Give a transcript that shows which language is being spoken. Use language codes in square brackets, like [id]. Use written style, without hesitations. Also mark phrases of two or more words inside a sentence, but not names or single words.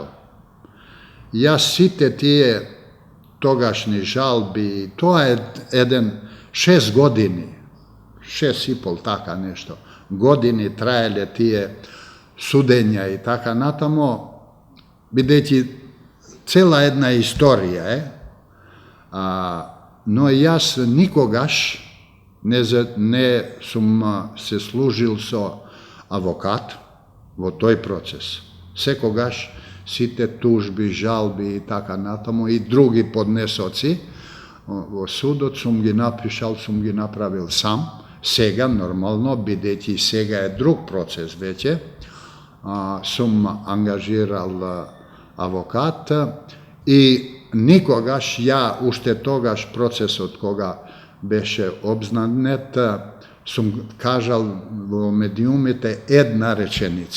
[mk] Ја сите тије тогашњи жалби, то је један 6 години, 6,5 така нешто, години трајале тије судења и така натамо, видећи цела една историја, но јас никогаш не сам се служил со авокат во тој процес. Sekogaš сите тужби, жалби и така натаму и други поднесоци во судот сум ги напишал, сум ги направил сам. Сега нормално, бидејќи сега е друг процес веќе, сум ангажирал авокат и никогаш ја, уште тогаш процесот кога беше обзнанет, сум кажал во медиумите една реченица.